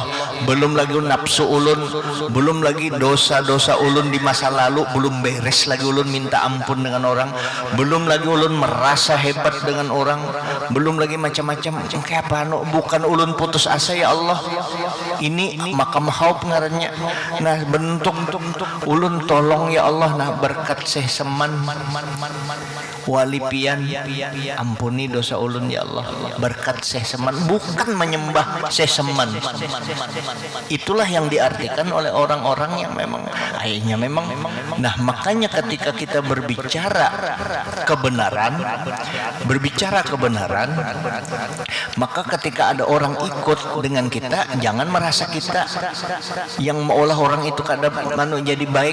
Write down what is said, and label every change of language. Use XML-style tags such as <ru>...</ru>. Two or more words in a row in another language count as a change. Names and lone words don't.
<bjn>Belum lagi nafsu ulun, belum lagi dosa-dosa ulun di masa lalu, belum beres lagi ulun minta ampun dengan orang, belum lagi ulun merasa hebat dengan orang, belum lagi macam-macam. Kayak apa? Bukan ulun putus asa</bjn> <ar>يا الله,</ar> <bjn>ini makam haub ngarannya. Nah bentuk ulun tolong</bjn> <ar>يا الله.</ar> <bjn>Nah berkat Syekh Seman wali pian, ampuni dosa ulun</bjn> <ar>يا الله.</ar> <bjn>Berkat Syekh Seman, bukan menyembah Syekh Seman.</bjn> <id>Itulah yang diartikan oleh orang-orang yang memang akhirnya memang. Nah makanya ketika kita berbicara kebenaran, maka ketika ada orang ikut dengan kita, jangan merasa kita yang meolah orang itu kada jadi baik.</id>